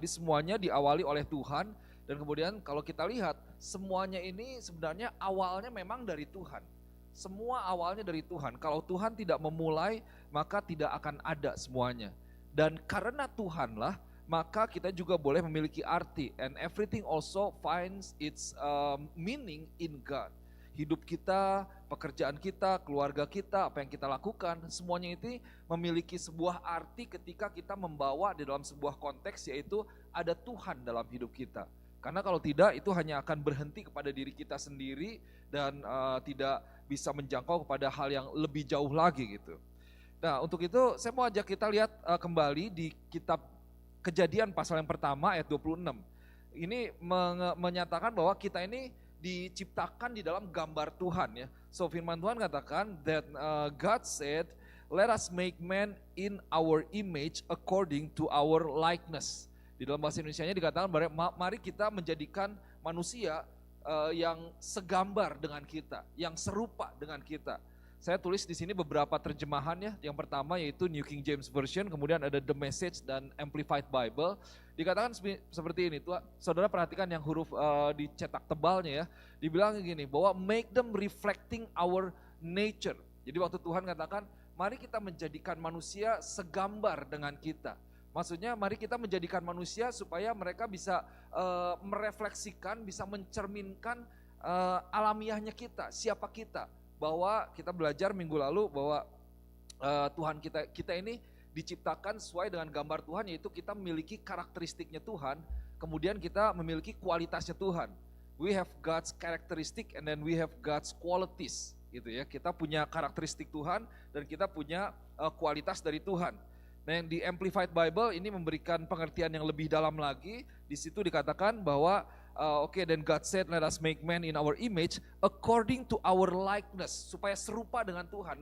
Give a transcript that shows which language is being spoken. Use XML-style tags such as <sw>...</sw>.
<id>Jadi semuanya diawali oleh Tuhan. Dan kemudian kalau kita lihat, semuanya ini sebenarnya awalnya memang dari Tuhan. Semua awalnya dari Tuhan. Kalau Tuhan tidak memulai, maka tidak akan ada semuanya. Dan karena Tuhanlah, maka kita juga boleh memiliki arti.</id> <en>And everything also finds its meaning in God.</en> <id>Hidup kita, pekerjaan kita, keluarga kita, apa yang kita lakukan, semuanya itu memiliki sebuah arti ketika kita membawa di dalam sebuah konteks, yaitu ada Tuhan dalam hidup kita. Karena kalau tidak, itu hanya akan berhenti kepada diri kita sendiri dan tidak bisa menjangkau kepada hal yang lebih jauh lagi gitu. Nah, untuk itu saya mau ajak kita lihat kembali di kitab Kejadian pasal yang pertama ayat 26. Ini menyatakan bahwa kita ini diciptakan di dalam gambar Tuhan ya.</id> <en>So</en> <id>firman Tuhan katakan</id> <en>that God said, let us make man in our image according to our likeness.</en> <id>Di dalam bahasa Indonesianya dikatakan, mari kita menjadikan manusia yang segambar dengan kita, yang serupa dengan kita. Saya tulis di sini beberapa terjemahan ya. Yang pertama yaitu New King James Version, kemudian ada The Message dan Amplified Bible. Dikatakan seperti ini, saudara perhatikan yang huruf dicetak tebalnya ya. Dibilang gini, bahwa</id> <en>make them reflecting our nature.</en> <id>Jadi waktu Tuhan katakan, mari kita menjadikan manusia segambar dengan kita. Maksudnya mari kita menjadikan manusia supaya mereka bisa merefleksikan, bisa mencerminkan alamiahnya kita, siapa kita. Bahwa kita belajar minggu lalu bahwa Tuhan kita ini diciptakan sesuai dengan gambar Tuhan, yaitu kita memiliki karakteristiknya Tuhan, kemudian kita memiliki kualitasnya Tuhan.</id> <en>We have God's characteristic and then we have God's qualities,</en> <id>gitu ya. Kita punya karakteristik Tuhan dan kita punya kualitas dari Tuhan. Nah, yang di Amplified Bible ini memberikan pengertian yang lebih dalam lagi. Di situ dikatakan bahwa</id> <en>then God said, let us make man in our image according to our likeness,</en> <id>supaya serupa dengan Tuhan.</id>